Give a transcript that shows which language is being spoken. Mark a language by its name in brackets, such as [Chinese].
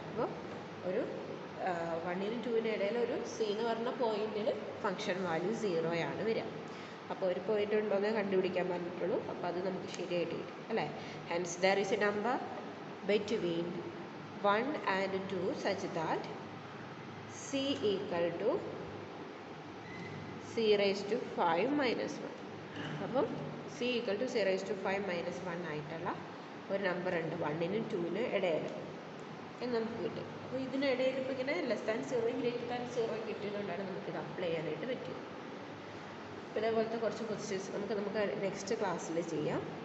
[Malayalam] അപ്പോൾ ഒരു 1നും 2നും ഇടയിൽ ഒരു c എന്ന് പറഞ്ഞ പോയിന്റിൽ ഫംഗ്ഷൻ വാല്യൂ 0 ആണ് വരിക. അപ്പോൾ ഒരു പോയിന്റ് ഉണ്ടോയെന്ന് കണ്ടുപിടിക്കാൻ പറഞ്ഞിട്ടുള്ളൂ. അപ്പോൾ അത് നമുക്ക് ശരിയായിട്ട് കിട്ടും അല്ലേ. [English] Hence there is a number between 1 and 2 such that c equal to c⁵5 minus 1. [Malayalam] അപ്പം സി ഈക്വൽ ടു 0:5 - 1 ആയിട്ടുള്ള ഒരു നമ്പർ ഉണ്ട് 1-നും 2-നും ഇടയിൽ എന്ന് നമുക്ക് കിട്ടും. അപ്പോൾ ഇതിനിടയിൽ ഇപ്പോൾ ഇങ്ങനെ <0 0 കിട്ടിയതുകൊണ്ടാണ് നമുക്കിത് അപ്ലൈ ചെയ്യാനായിട്ട് പറ്റിയത്. അപ്പോൾ ഇതേപോലത്തെ കുറച്ച് ക്വസ്റ്റ്യൻസ് നമുക്ക് നെക്സ്റ്റ് ക്ലാസ്സിൽ ചെയ്യാം.